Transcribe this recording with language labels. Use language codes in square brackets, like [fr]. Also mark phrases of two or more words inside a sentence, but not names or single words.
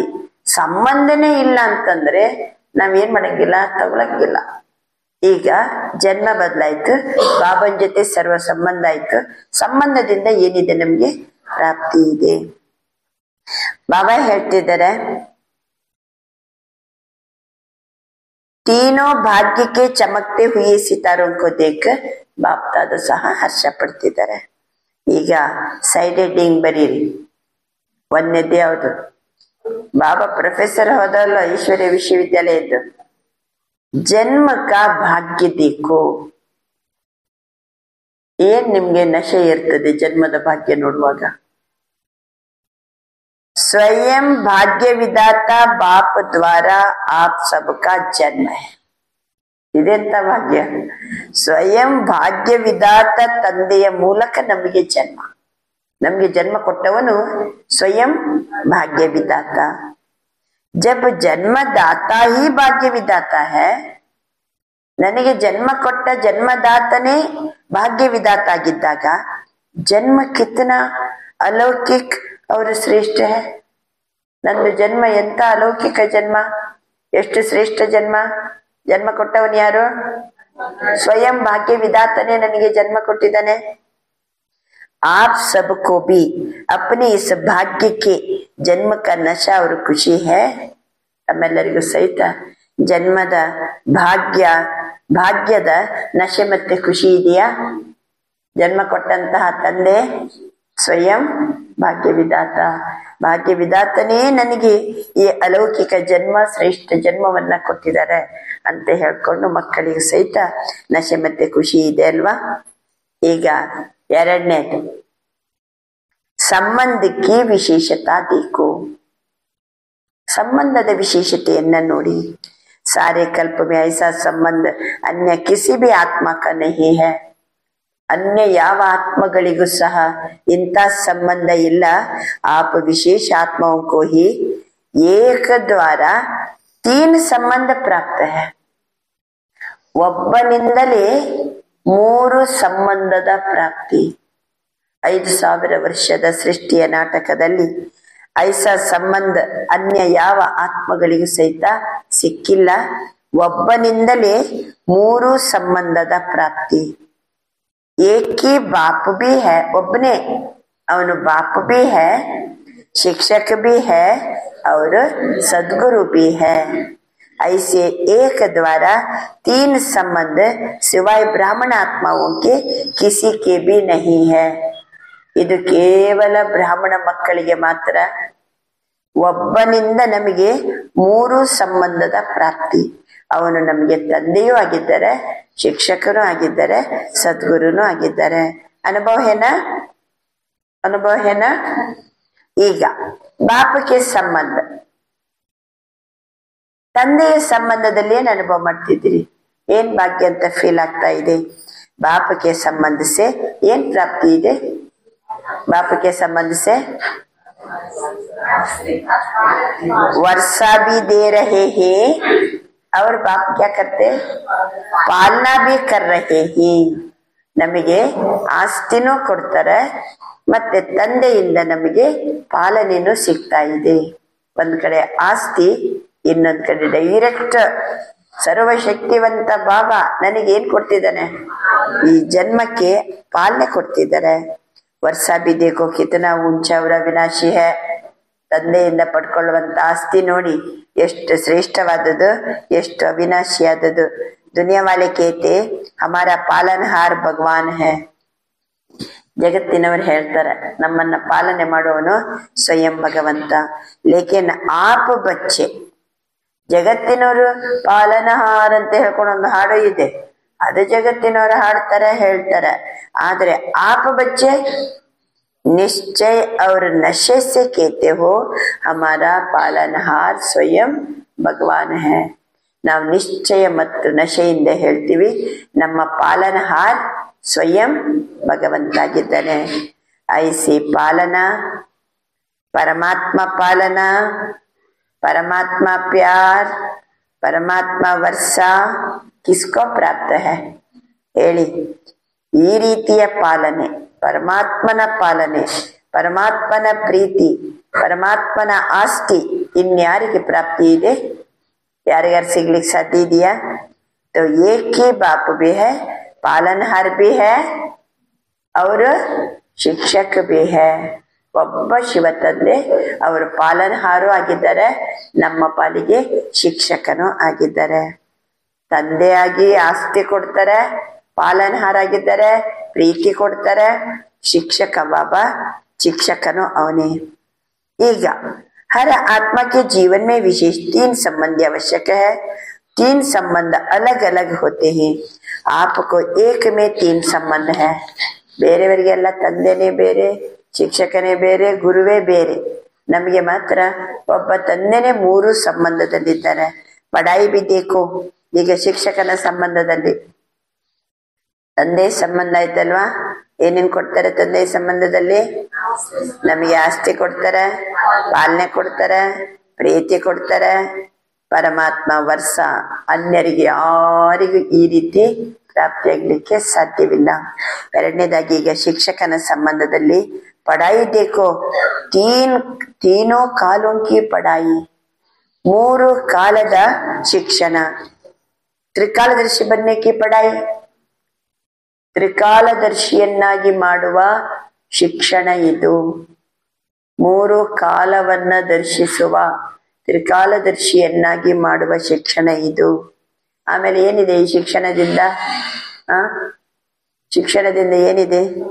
[kn] ಸಂಬಂಧನೇ ಇಲ್ಲ ಅಂತಂದ್ರೆ ನಾವೇನ್ ಮಾಡಂಗಿಲ್ಲ, ತಗೊಳಂಗಿಲ್ಲ. ಈಗ ಜನ್ಮ ಬದಲಾಯ್ತು, ಬಾಬನ ಜೊತೆ ಸರ್ವ ಸಂಬಂಧ ಆಯ್ತು. ಸಂಬಂಧದಿಂದ ಏನಿದೆ? ನಮ್ಗೆ ಪ್ರಾಪ್ತಿ ಇದೆ. ಬಾಬಾ ಹೇಳ್ತಿದ್ದಾರೆ, [hi] तीनों भाग्य के चमकते हुए सितारों को देख बाप दादा [kn] ಸಹ ಹರ್ಷ ಪಡ್ತಿದ್ದಾರೆ. ಈಗ ಸೈಡ್ ಹೆಡ್ಡಿಂಗ್ ಬರೀರಿ. ಒಂದನೇದು ಯಾವುದು? ಬಾಬಾ ಪ್ರೊಫೆಸರ್ ಹೋದಲ್ಲ ಈಶ್ವರ್ಯ ವಿಶ್ವವಿದ್ಯಾಲಯದ್ದು. [hi] जन्म का भाग्य देखो. [kn] ಏನ್ ನಿಮ್ಗೆ ನಶೆ ಇರ್ತದೆ ಜನ್ಮದ ಭಾಗ್ಯ ನೋಡುವಾಗ? [hi] स्वयं भाग्य विधाता बाप द्वारा आप सबका जन्म है. [kn] ಇದೆಂತ ಭಾಗ್ಯ? ಸ್ವಯಂ ಭಾಗ್ಯ ವಿಧಾತ ತಂದೆಯ ಮೂಲಕ ನಮಗೆ ಜನ್ಮ. ನಮಗೆ ಜನ್ಮ ಕೊಟ್ಟವನು ಸ್ವಯಂ ಭಾಗ್ಯ ವಿಧಾತ. [hi] जब जन्मदाता ही भाग्य विधाता है, [kn] ನನಗೆ ಜನ್ಮ ಕೊಟ್ಟ ಜನ್ಮದಾತನೇ ಭಾಗ್ಯ ವಿಧಾತ ಆಗಿದ್ದಾಗ ಜನ್ಮ [hi] कितना अलौकिक [kn] ಅವರು [hi] श्रेष्ठ है. [kn] ನಂದು ಜನ್ಮ ಎಂತ ಅಲೌಕಿಕ ಜನ್ಮ, ಎಷ್ಟು ಶ್ರೇಷ್ಠ ಜನ್ಮ. ಜನ್ಮ ಕೊಟ್ಟವನು ಯಾರು? ಸ್ವಯಂ ಭಾಗ್ಯ ವಿಧಾತನೇ ನನಗೆ ಜನ್ಮ ಕೊಟ್ಟಿದ್ದಾನೆ. [hi] आप सबको भी अपने इस भाग्य के जन्म का नशा और खुशी है. [kn] ತಮ್ಮೆಲ್ಲರಿಗೂ ಸಹಿತ ಜನ್ಮದ ಭಾಗ್ಯದ ನಶೆ ಮತ್ತೆ ಖುಷಿ ಇದೆಯಾ? ಜನ್ಮ ಕೊಟ್ಟಂತಹ ತಂದೆ ಸ್ವಯಂ ಭಾಗ್ಯ ವಿಧಾತ. ಭಾಗ್ಯ ವಿಧಾತನೇ ನನಗೆ ಈ ಅಲೌಕಿಕ ಜನ್ಮ, ಶ್ರೇಷ್ಠ ಜನ್ಮವನ್ನ ಕೊಟ್ಟಿದ್ದಾರೆ ಅಂತ ಹೇಳ್ಕೊಂಡು ಮಕ್ಕಳಿಗೆ ಸಹಿತ ನಶೆ ಮತ್ತೆ ಖುಷಿ ಇದೆ ಅಲ್ವಾ? ಈಗ ಎರಡನೇದು [hi] संबंध की विशेषता देखो, [kn] ಸಂಬಂಧದ ವಿಶೇಷತೆಯನ್ನ ನೋಡಿ. [hi] सारे कल्प में ऐसा संबंध अन्य किसी भी आत्मा का नहीं है. [kn] अन्य ಯಾವ ಆತ್ಮಗಳಿಗೂ ಸಹ ಇಂಥ ಸಂಬಂಧ ಇಲ್ಲ. [hi] आप विशेष आत्माओं को ही एक द्वारा 3 संबंध प्राप्त है. [kn] ಒಬ್ಬನಿಂದಲೇ 3 ಸಂಬಂಧದ ಪ್ರಾಪ್ತಿ. 5000 ವರ್ಷದ ಸೃಷ್ಟಿಯ ನಾಟಕದಲ್ಲಿ ಐಸಾ ಸಂಬಂಧ ಅನ್ಯ ಯಾವ ಆತ್ಮಗಳಿಗೂ ಸಹಿತ ಸಿಕ್ಕಿಲ್ಲ. ಒಬ್ಬನಿಂದಲೇ 3 ಸಂಬಂಧದ ಪ್ರಾಪ್ತಿ. [hi] एकी बाप भी है, [kn] ಒಬ್ಬನೇ ಅವನು [hi] बाप भी है, शिक्षक भी है और सदगुरु भी है. ऐसे एक द्वारा 3 संबंध सिवाय ब्राह्मण आत्माओं के किसी के भी नहीं है. [kn] ಇದು ಕೇವಲ ಬ್ರಾಹ್ಮಣ ಮಕ್ಕಳಿಗೆ ಮಾತ್ರ. ಒಬ್ಬನಿಂದ ನಮಗೆ 3 ಸಂಬಂಧದ ಪ್ರಾಪ್ತಿ. ಅವನು ನಮಗೆ ತಂದೆಯೂ ಆಗಿದ್ದಾರೆ, ಶಿಕ್ಷಕರು ಆಗಿದ್ದಾರೆ, ಸದ್ಗುರುನೂ ಆಗಿದ್ದಾರೆ. [hi] अनुभव है न. [kn] ಈಗ ಬಾಪಕ್ಕೆ ಸಂಬಂಧ, ತಂದೆಯ ಸಂಬಂಧದಲ್ಲಿ ಏನ್ ಅನುಭವ ಮಾಡ್ತಿದ್ದೀರಿ? ಏನ್ ಭಾಗ್ಯ ಅಂತ ಫೀಲ್ ಆಗ್ತಾ ಇದೆ? ಬಾಪಕ್ಕೆ ಸಂಬಂಧ से ಏನ್ ಪ್ರಾಪ್ತಿ ಇದೆ? [hi] बाप के संबंध से वर्षा भी दे रहे हैं और बाप क्या करते? पालना भी कर रहे हैं. [kn] ನಮಗೆ ಆಸ್ತಿನೂ ಕೊಡ್ತಾರೆ, ಮತ್ತೆ ತಂದೆಯಿಂದ ನಮಗೆ ಪಾಲನೆನೂ ಸಿಗ್ತಾ ಇದೆ. ಒಂದ್ ಕಡೆ ಆಸ್ತಿ, ಇನ್ನೊಂದ್ ಕಡೆ ಡೈರೆಕ್ಟ್ ಸರ್ವಶಕ್ತಿವಂತ ಬಾಬಾ ನನಗೇನ್ ಕೊಡ್ತಿದ್ದಾನೆ? ಈ ಜನ್ಮಕ್ಕೆ ಪಾಲನೆ ಕೊಡ್ತಿದ್ದಾರೆ. [hi] ವರ್ಷ भी देखो कितना ऊंचा और अविनाशी है. [kn] ತಂದೆಯಿಂದ ಪಡ್ಕೊಳ್ಳುವಂತ ಆಸ್ತಿ ನೋಡಿ ಎಷ್ಟು ಶ್ರೇಷ್ಠವಾದದ್ದು, ಎಷ್ಟು ಅವಿನಾಶಿಯಾದದ್ದು. [hi] दुनिया वाले कहते हमारा पालनहार भगवान है. [kn] ಜಗತ್ತಿನವರು ಹೇಳ್ತಾರೆ ನಮ್ಮನ್ನ ಪಾಲನೆ ಮಾಡುವವನು ಸ್ವಯಂ ಭಗವಂತ. [hi] लेकिन आप बच्चे, [kn] ಜಗತ್ತಿನವರು ಪಾಲನಹಾರ್ ಅಂತ ಹೇಳ್ಕೊಂಡು ಒಂದು ಹಾಡು ಇದೆ, ಅದು ಜಗತ್ತಿನವರು ಹಾಡ್ತಾರೆ ಹೇಳ್ತಾರೆ. [hi] ಆದ್ರೆ आप बच्चे निश्चय और नशे से कहते हो हमारा पालनहार स्वयं भगवान है. [kn] ನಾವು ನಿಶ್ಚಯ ಮತ್ತು ನಶೆಯಿಂದ ಹೇಳ್ತೀವಿ ನಮ್ಮ ಪಾಲನಹಾರ್ ಸ್ವಯಂ ಭಗವಂತ ಆಗಿದ್ದಾನೆ. [hi] ऐसी पालना, परमात्म पालना, परमात्म प्यार, परमात्म वर्षा किसको प्राप्त है ಹೇಳಿ? [kn] ಈ ರೀತಿಯ ಪಾಲನೆ, ಪರಮಾತ್ಮನ ಪಾಲನೆ, ಪರಮಾತ್ಮನ ಪ್ರೀತಿ, ಪರಮಾತ್ಮನ ಆಸ್ತಿ ಇನ್ಯಾರಿಗೆ ಪ್ರಾಪ್ತಿ ಇದೆ? ಯಾರಿಗಾರು ಸಿಗ್ಲಿಕ್ಕೆ ಸಾಧ್ಯ ಇದೆಯಾ? [hi] तो एक ही बाप भी है, पालनहार भी है और ಶಿಕ್ಷಕ भी है. [kn] ಒಬ್ಬ ಶಿವ ತಂದೆ ಅವರು ಪಾಲನಹಾರು ಆಗಿದ್ದಾರೆ, ನಮ್ಮ ಪಾಲಿಗೆ ಶಿಕ್ಷಕನೂ ಆಗಿದ್ದಾರೆ. ತಂದೆಯಾಗಿ ಆಸ್ತಿ ಕೊಡ್ತಾರೆ, ಪಾಲನಹಾರ ಆಗಿದ್ದಾರೆ, ಪ್ರೀತಿ ಕೊಡ್ತಾರೆ. ಶಿಕ್ಷಕ ಬಾಬಾ, ಶಿಕ್ಷಕನು ಅವನೇ. [hi] ಈಗ हर आत्मा के जीवन में विशेष 3 संबंध आवश्यक है. 3 संबंध अलग अलग होते हैं. आपको एक में 3 संबंध है. [kn] ಬೇರೆಯವರಿಗೆಲ್ಲ ತಂದೆನೇ ಬೇರೆ, ಶಿಕ್ಷಕನೇ ಬೇರೆ, ಗುರುವೇ ಬೇರೆ. ನಮಗೆ ಮಾತ್ರ ಒಬ್ಬ ತಂದೆನೇ 3 ಸಂಬಂಧದಲ್ಲಿದ್ದಾರೆ. [hi] ಪಡಾಯಿ भी देखो, [kn] ಈಗ ಶಿಕ್ಷಕನ ಸಂಬಂಧದಲ್ಲಿ ತಂದೆ ಸಂಬಂಧ ಆಯ್ತಲ್ವಾ? ಏನೇನ್ ಕೊಡ್ತಾರೆ ತಂದೆ ಸಂಬಂಧದಲ್ಲಿ? ನಮಗೆ ಆಸ್ತಿ ಕೊಡ್ತಾರೆ, ಪಾಲನೆ ಕೊಡ್ತಾರೆ, ಪ್ರೀತಿ ಕೊಡ್ತಾರೆ. ಪರಮಾತ್ಮ ವರ್ಷ, ಅನ್ಯರಿಗೆ ಯಾರಿಗೂ ಈ ರೀತಿ ಪ್ರಾಪ್ತಿಯಾಗ್ಲಿಕ್ಕೆ ಸಾಧ್ಯವಿಲ್ಲ. ಎರಡನೇದಾಗಿ ಈಗ ಶಿಕ್ಷಕನ ಸಂಬಂಧದಲ್ಲಿ [hi] पढ़ाई देखो, तीनों कालों की पढ़ाई, [kn] 3 ಕಾಲದ ಶಿಕ್ಷಣ. [hi] ತ್ರಿಕಾಲದರ್ಶಿ बनने की पढ़ाई, [kn] ತ್ರಿಕಾಲದರ್ಶಿಯನ್ನಾಗಿ ಮಾಡುವ ಶಿಕ್ಷಣ ಇದು. 3 ಕಾಲವನ್ನ ದರ್ಶಿಸುವ ತ್ರಿಕಾಲದರ್ಶಿಯನ್ನಾಗಿ ಮಾಡುವ ಶಿಕ್ಷಣ ಇದು. ಆಮೇಲೆ ಏನಿದೆ ಈ ಶಿಕ್ಷಣದಿಂದ? ಶಿಕ್ಷಣದಿಂದ ಏನಿದೆ?